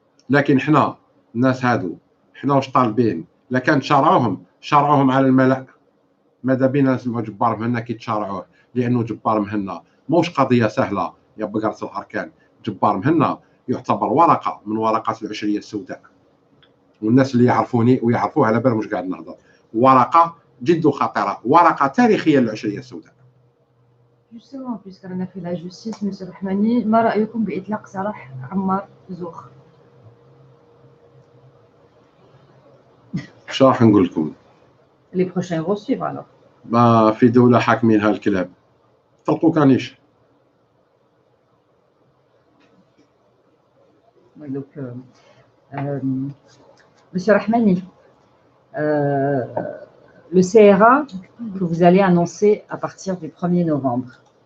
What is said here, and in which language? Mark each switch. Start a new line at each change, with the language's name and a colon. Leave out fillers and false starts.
Arabic: لكن احنا الناس هادو احنا واش طالبين؟ لكان شرعوهم على الملأ، ماذا بينا نسمعوا جبار مهنا كي تشارعوه، لأنه جبار مهنا موش قضية سهلة يا بقرة الأركان. جبار مهنا يعتبر ورقة من ورقات العشرية السوداء، والناس اللي يعرفوني ويعرفوه على بالهم مش قاعد نهضر. ورقة جد خطيرة، ورقة تاريخية للعشرية السوداء.
French: Justement, puisqu'on a fait la justice, M.
Arabic: Rahmani, ما رأيكم بإطلاق سراح عمار زوخ؟ اش راح نقول لكم؟
French: Les prochains vont suivre alors.
Arabic: ما في دولة حاكمينها الكلاب، طلقوا كانيش.
French: Donc, Monsieur Rahmani, le CRA que vous allez annoncer à partir du 1er novembre.